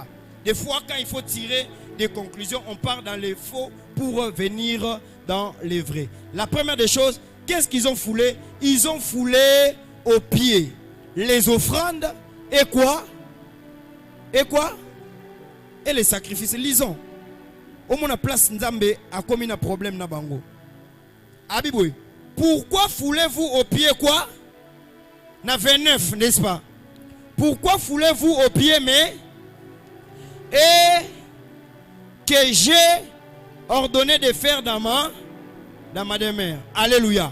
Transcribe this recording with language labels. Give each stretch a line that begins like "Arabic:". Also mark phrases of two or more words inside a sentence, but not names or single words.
French: Des fois, quand il faut tirer des conclusions, on part dans les faux pour venir dans les vrais. La première des choses, qu'est-ce qu'ils ont foulé? Ils ont foulé aux pieds les offrandes et quoi? Et quoi? Et les sacrifices. Lisons. Au moins, la place Nzambe a commis un problème
Lingala: na bango. Abiboui.
French: Pourquoi foulez-vous aux pieds quoi? Na 29, n'est-ce pas? Pourquoi foulez-vous aux pieds, mais et que j'ai ordonné de faire dans ma demeure. Alléluia.